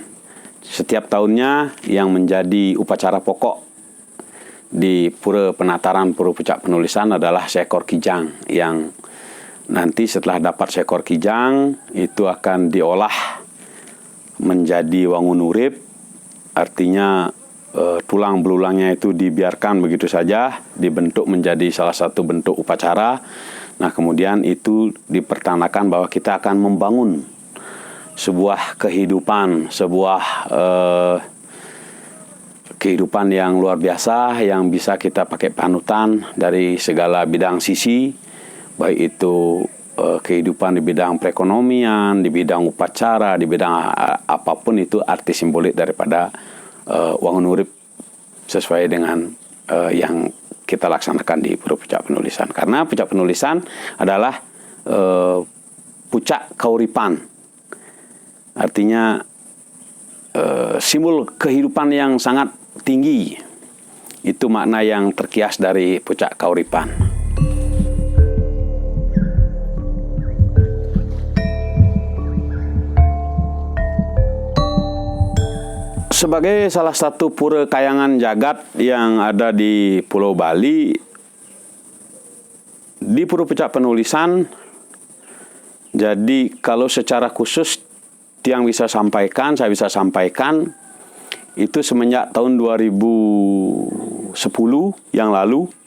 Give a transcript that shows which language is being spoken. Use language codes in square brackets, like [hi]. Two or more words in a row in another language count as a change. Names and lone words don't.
[id] Setiap tahunnya yang menjadi upacara pokok di Pura Penataran Pura Pucak Penulisan adalah seekor kijang, yang nanti setelah dapat seekor kijang itu akan diolah menjadi wangun urip, artinya tulang belulangnya itu dibiarkan begitu saja, dibentuk menjadi salah satu bentuk upacara. Nah, kemudian itu dipertanakan bahwa kita akan membangun sebuah kehidupan, kehidupan yang luar biasa yang bisa kita pakai panutan dari segala bidang sisi, baik itu kehidupan di bidang perekonomian, di bidang upacara, di bidang apapun itu arti simbolik daripada wangun urip sesuai dengan yang kita laksanakan di Pura Pucak Penulisan. Karena Pucak Penulisan adalah pucak kauripan, artinya simbol kehidupan yang sangat tinggi. Itu makna yang terkias dari pucak kauripan. Sebagai salah satu pura kayangan jagat yang ada di Pulau Bali, di Pura Pucak Penulisan, jadi kalau secara khusus yang saya bisa sampaikan itu semenjak tahun 2010 yang lalu.